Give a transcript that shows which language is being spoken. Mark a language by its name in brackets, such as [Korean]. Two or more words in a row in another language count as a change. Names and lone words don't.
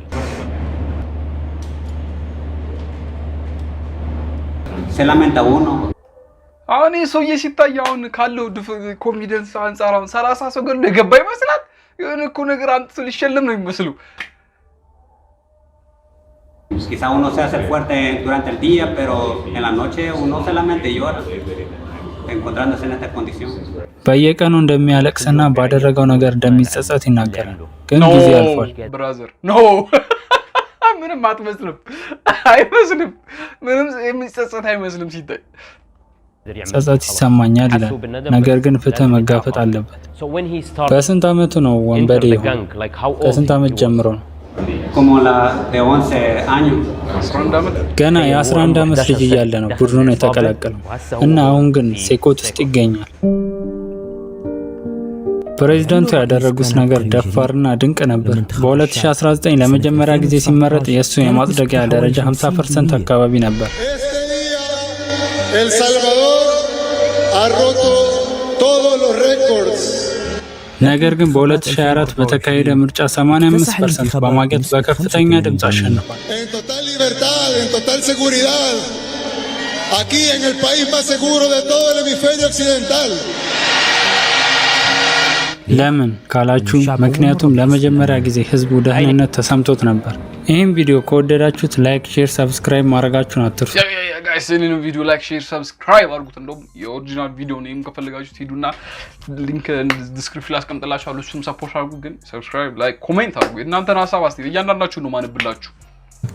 [Amharic] አሁን ይህ ሰውዬ ሲታይ አሁን ካለው ኮንፊደንስ አንጻር አሁን 30 ሰው ገድሎ የገባ ይመስላል። የሆነ እኮ ነገር አንተ ሊሸለም ነው የሚመስለው። [Spanish] Quizá uno se hace fuerte durante el día, pero en la noche uno solamente llora, encontrándose en esta condición. [Amharic] በየቀኑ እንደሚያለቅስና ባደረገው ነገር እንደሚጸጸት ይናገራል። ግን ጊዜ አልፏል። [English] brother no [Amharic] ምንም አትመስልም፣ አይመስልም፣ ምንም የሚጸጸት አይመስልም ሲታይ። ጸጸት ይሰማኛል ይላል። ነገር ግን ፍትህ መጋፈጥ አለበት። በስንት ዓመቱ ነው ወንበዴ የሆነው? ከስንት ዓመት ጀምሮ ነው? [Spanish] Como la de 11 años. [Amharic] ገና የ11 ዓመት ልጅ እያለ ነው ቡድኑን የተቀላቀለው እና አሁን ግን ሴኮት ውስጥ ይገኛል። ፕሬዝዳንቱ ያደረጉት ነገር ደፋርና ድንቅ ነበር። በ2019 ለመጀመሪያ ጊዜ ሲመረጥ የእሱ የማጽደቂያ ደረጃ 50% አካባቢ ነበር። [Spanish] El Salvador ha roto todos los récords. [Amharic] ነገር ግን በ2024 በተካሄደ ምርጫ 85% በማግኘት በከፍተኛ ድምጽ አሸንፏል። [Spanish] En total libertad, en total seguridad. Aquí en el país más seguro de todo el hemisferio occidental. [Amharic] ለምን ካላችሁ ምክንያቱም ለመጀመሪያ ጊዜ ህዝቡ ደህንነት ተሰምቶት ነበር። ይህን ቪዲዮ ከወደዳችሁት ላይክ፣ ሼር፣ ሰብስክራይብ ማድረጋችሁን አትርሱ። ጋይስ ይህንን ቪዲዮ ላይክ፣ ሼር፣ ሰብስክራይብ አድርጉት። እንደውም የኦሪጂናል ቪዲዮ ነው ከፈለጋችሁት ሂዱና ሊንክ ዲስክሪፕሽን ላይ አስቀምጥላችኋለሁ። እሱም ሰፖርት አድርጉ። ግን ሰብስክራይብ፣ ላይክ፣ ኮሜንት አድርጉ። እናንተን ሀሳብ አስተያየት እያንዳንዳችሁ ነው ማነብላችሁ።